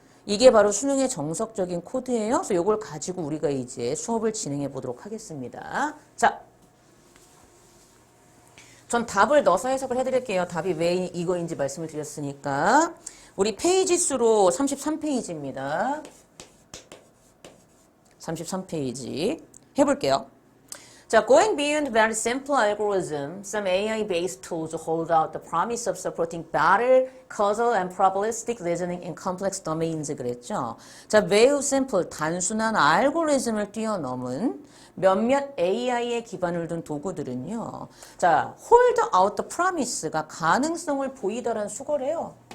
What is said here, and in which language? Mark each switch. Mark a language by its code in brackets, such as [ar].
[ko] 이게 바로 수능의 정석적인 코드예요. 그래서 이걸 가지고 우리가 이제 수업을 진행해 보도록 하겠습니다. 자, 전 답을 넣어서 해석을 해드릴게요. 답이 왜 이거인지 말씀을 드렸으니까. 우리 페이지 수로 33페이지입니다. 33페이지. 해볼게요. [en] 자, going beyond very simple algorithm, some AI-based tools hold out the promise of supporting better causal and probabilistic reasoning in complex domains [ko] 그랬죠. 자, 매우 simple, 단순한 알고리즘을 뛰어넘은 몇몇 AI에 기반을 둔 도구들은요. 자, hold out the promise가 가능성을 보이다라는 수거래요.